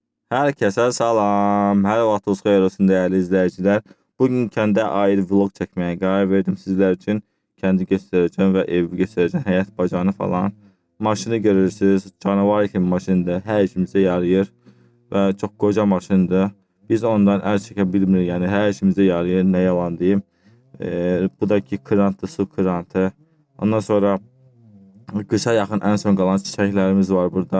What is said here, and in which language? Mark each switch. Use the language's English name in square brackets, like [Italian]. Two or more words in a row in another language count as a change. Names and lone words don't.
[Azerbaijani] Herkese salam. Hər vaxtınız xeyir olsun [Turkish] değerli izleyiciler. [Azerbaijani] Bugün kəndə ayrı vlog çəkməyə qərar verdim [Turkish] sizler için. Kəndi göstereceğim ve evi göstereceğim. [Azerbaijani] Həyat bacanı falan. Maşını görürsünüz. Canavar kimi maşındır. Hər işimizə yarayır. Və çox qoca maşındır. Biz ondan əl çəkə bilmirik. Yəni hər işimizə yarayır. Ne yalan deyim. Bu da ki krantı, su krantı. Ondan sonra qışa yaxın ən son qalan çiçəklərimiz var burada.